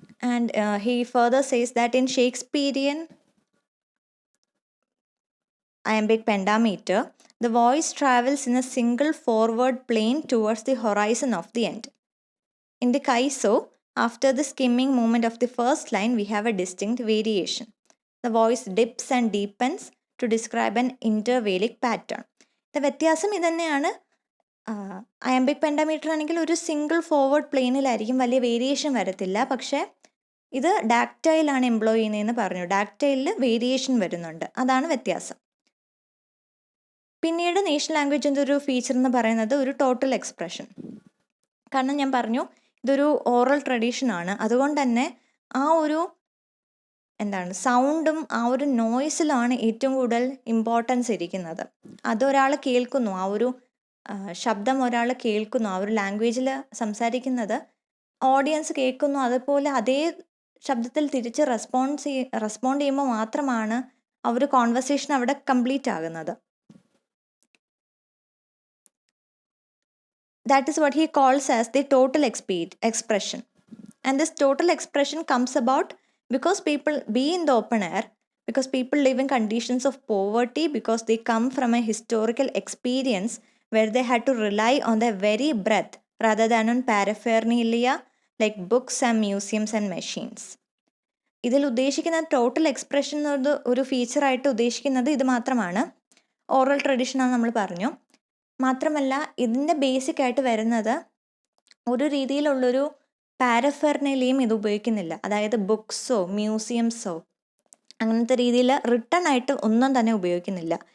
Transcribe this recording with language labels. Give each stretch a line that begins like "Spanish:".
English: And he further says that in Shakespearean iambic pentameter, the voice travels in a single forward plane towards the horizon of the end. In the calypso, after the skimming movement of the first line, we have a distinct variation. The voice dips and deepens to describe an intervallic pattern.
Malayalam: The വ്യത്യാസം ഇതന്നെയാണ്. Iambic പെൻഡാമീറ്റർ ആണെങ്കിൽ ഒരു single forward പ്ലെയിനിലായിരിക്കും, വലിയ variation വരത്തില്ല. പക്ഷേ ഇത് ഡാക്ടൈലാണ് employ ചെയ്യുന്നതെന്ന് പറഞ്ഞു. ഡാക്ടൈലിൽ വേരിയേഷൻ വരുന്നുണ്ട്, അതാണ് വ്യത്യാസം. പിന്നീട് നേഷണൽ ലാംഗ്വേജിൻ്റെ ഒരു ഫീച്ചർ എന്ന് പറയുന്നത് ഒരു ടോട്ടൽ എക്സ്പ്രഷൻ. കാരണം ഞാൻ പറഞ്ഞു ഇതൊരു ഓറൽ ട്രഡീഷനാണ്, അതുകൊണ്ട് തന്നെ ആ ഒരു സൗണ്ടും ആ ഒരു നോയ്സിലാണ് ഏറ്റവും കൂടുതൽ ഇമ്പോർട്ടൻസ് ഇരിക്കുന്നത്. അതൊരാൾ കേൾക്കുന്നു, ആ ഒരു ശബ്ദം ഒരാൾ കേൾക്കുന്നു, ആ ഒരു ലാംഗ്വേജിൽ സംസാരിക്കുന്നത് ഓഡിയൻസ് കേൾക്കുന്നു, അതുപോലെ അതേ ശബ്ദത്തിൽ തിരിച്ച് റെസ്പോണ്ട് ചെയ്യുമ്പോൾ മാത്രമാണ് ആ ഒരു കോൺവെർസേഷൻ അവിടെ കംപ്ലീറ്റ് ആകുന്നത്.
English: That is what he calls as the total expression. And this total expression comes about because people be in the open air, because people live in conditions of poverty, because they come from a historical experience where they had to rely on their very breath rather than on paraphernalia like books and museums and machines.
Malayalam: ഇതിൽ ഉദ്ദേശിക്കുന്ന total expression എന്നത് ഒരു ഫീച്ചറായിട്ട് ഉദ്ദേശിക്കുന്നത് ഇത് മാത്രമാണ്. Oral ട്രഡീഷനാണെന്ന് നമ്മൾ പറഞ്ഞു. മാത്രമല്ല ഇതിൻ്റെ ബേസിക് ആയിട്ട് വരുന്നത് ഒരു രീതിയിലുള്ളൊരു പാരഫെർനലിയും ഇത് ഉപയോഗിക്കുന്നില്ല. അതായത് ബുക്സോ മ്യൂസിയംസോ അങ്ങനത്തെ രീതിയിൽ റിട്ടൺ ആയിട്ട് ഒന്നും തന്നെ ഉപയോഗിക്കുന്നില്ല.